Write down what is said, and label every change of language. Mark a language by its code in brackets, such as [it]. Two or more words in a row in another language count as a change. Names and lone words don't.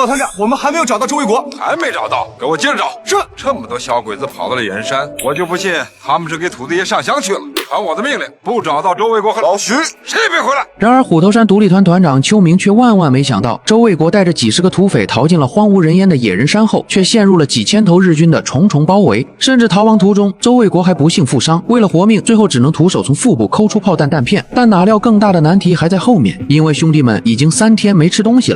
[zh] 老團長，我們還沒有找到周衛國，還沒找到，給我接着找。是，這麼多小鬼子跑到了野人山，我就不信他們是給土地爺上香去了。传我的命令，不找到周卫国和老徐，谁也別回来。然而，虎头山独立团团长邱明却萬萬沒想到，周衛國帶着幾十個土匪逃進了荒無人煙的野人山後，卻陷入了幾千頭日軍的重重包圍，甚至逃亡途中，周衛國還不幸負傷，為了活命，最後只能徒手從腹部摳出炮彈彈片。但哪料更大的難題還在後面，因為兄弟們已經3天沒吃東西了。